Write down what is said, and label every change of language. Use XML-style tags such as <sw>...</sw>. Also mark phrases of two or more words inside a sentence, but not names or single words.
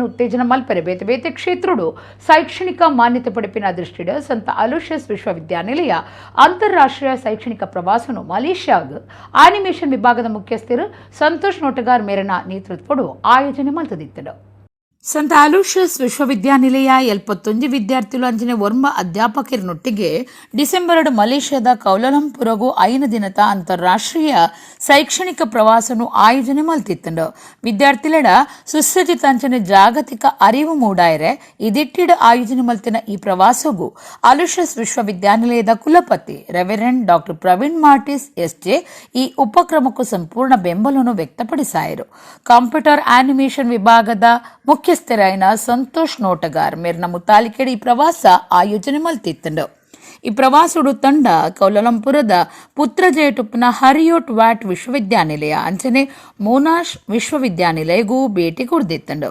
<tcy>ಉತ್ತೇಜನ ಮಲ್ಪರೆ ಬೇತೆ ಬೇತೆ ಕ್ಷೇತ್ರಡು ಶೈಕ್ಷಣಿಕ ಮಾನ್ಯತೆ ಪಡೆಪಿನ ದೃಷ್ಟಿಡ ಸಂತ ಅಲೋಷಿಯಸ್ ವಿಶ್ವವಿದ್ಯಾನಿಲಯ ಅಂತಾರಾಷ್ಟ್ರೀಯ ಶೈಕ್ಷಣಿಕ ಪ್ರವಾಸನು ಮಲೇಷ್ಯಾಗ ಆನಿಮೇಷನ್ ವಿಭಾಗದ ಮುಖ್ಯಸ್ಥರು ಸಂತೋಷ್ ನೋಟಗಾರ್ ಮೇರನ ನೇತೃತ್ವಡು ಆಯೋಜನೆ ಮಲ್ತದಿತ್ತಡು. ಸಂತ ಅಲೋಷಿಯಸ್ ವಿಶ್ವವಿದ್ಯಾನಿಲಯ ಎಲ್ಪತ್ತೊಂಜಿ ವಿದ್ಯಾರ್ಥಿಗಳು ಅಂಚನೆ ಒರ್ಮ ಅಧ್ಯಾಪಕರನೊಟ್ಟಿಗೆ ಡಿಸೆಂಬರ್ 2 ಮಲೇಷ್ಯಾದ ಕೌಲಾಲಂಪುರಗೂ 5 ದಿನದ ಅಂತಾರಾಷ್ಟ್ರೀಯ ಶೈಕ್ಷಣಿಕ ಪ್ರವಾಸನು ಆಯೋಜನೆ ಮಲ್ತಿತ್ತಂಡು. ವಿದ್ಯಾರ್ಥಿಗಳ ಸುಸಜ್ಜಿತ ಅಂಚನೆ ಜಾಗತಿಕ ಅರಿವು ಮೂಡಾಯರೆ ಇದಿಟ್ಟಿಡ ಆಯೋಜನೆ ಮಲ್ತಿನ ಈ ಪ್ರವಾಸಗೂ ಅಲೋಷಿಯಸ್ ವಿಶ್ವವಿದ್ಯಾನಿಲಯದ ಕುಲಪತಿ ರೆವರೆಂಡ್ ಡಾಕ್ಟರ್ ಪ್ರವೀಣ್ ಮಾರ್ಟಿಸ್ ಎಸ್ಜೆ ಈ ಉಪಕ್ರಮಕ್ಕೂ ಸಂಪೂರ್ಣ ಬೆಂಬಲವನ್ನು ವ್ಯಕ್ತಪಡಿಸಾಯರು. ಕಂಪ್ಯೂಟರ್ ಆನಿಮೇಷನ್ ವಿಭಾಗದ ಮುಖ್ಯಸ್ಥರಾಯಿನ ಸಂತೋಷ್ ನೋಟಗಾರ್ ಮೇರ್ನ ಮುತಾಲಿಕೆಡೆ ಈ ಪ್ರವಾಸ ಆಯೋಜನೆ ಮಲ್ತಿತ್ತಂಡು. ಈ ಪ್ರವಾಸಡು ತಂಡ ಕೌಲಾಲಂಪುರದ ಪುತ್ರಜೇಟುಪ್ನ ಹರಿಯೋಟ್ ವ್ಯಾಟ್ ವಿಶ್ವವಿದ್ಯಾನಿಲಯ ಅಂಚನೆ ಮೋನಾಶ್ ವಿಶ್ವವಿದ್ಯಾನಿಲಯಗೂ ಭೇಟಿ ಕೊಡ್ದಿತ್ತಂಡು.</tcy>